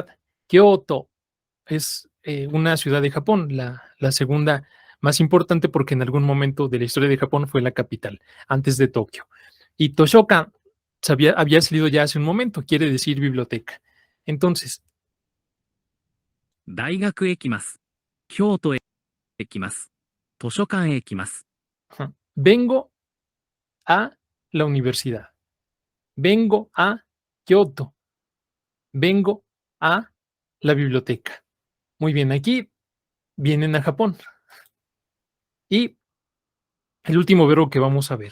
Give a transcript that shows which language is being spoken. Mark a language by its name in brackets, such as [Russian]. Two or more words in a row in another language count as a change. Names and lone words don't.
[Spanish] Kyoto es una ciudad de Japón, la segunda más importante porque en algún momento de la historia de Japón fue la capital, antes de Tokio. Y Toshokan había salido ya hace un momento, quiere decir biblioteca. Entonces, [Japanese] 大学へ来ます。京都へ来ます。図書館へ来ます。 [Spanish] vengo a la universidad. Vengo a Kyoto. Vengo a la biblioteca. Muy bien, aquí vienen a Japón. Y el último verbo que vamos a ver.